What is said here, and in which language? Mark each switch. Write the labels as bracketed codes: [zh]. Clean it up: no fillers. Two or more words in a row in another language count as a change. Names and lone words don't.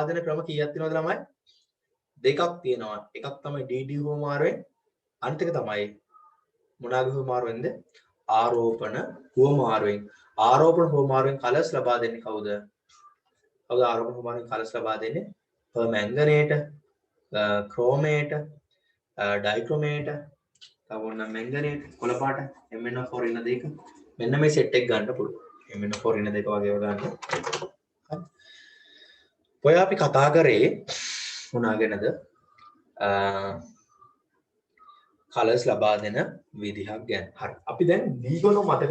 [si] දෙන ක්‍රම කීයක් තියෙනවද ළමයි දෙකක් තියෙනවා එකක් තමයි dd හුවමාරුවෙන් අනිත් එක තමයි මොනාගේ හුවමාරුවෙන්ද ආරෝපණ හුවමාරුවෙන් කලර්ස් ලබා දෙන්නේ කවුද ආරෝපණ හුවමාරුවෙන් කලර්ස් ලබා දෙන්නේ [en] permanganate chromate dichromate [si] තවන්න manganate කොළ පාට MnO4 ඉන්න දෙක මෙන්න මේ සෙට් එක ගන්න පුළුවන් MnO4 ඉන්න දෙක වගේව ගන්න ඔය අපි කතා කරේ මොනවා ගැනද කලර්ස් ලබා දෙන විදිහක් ගැන හරි අපි දැන් D ගුණ මතක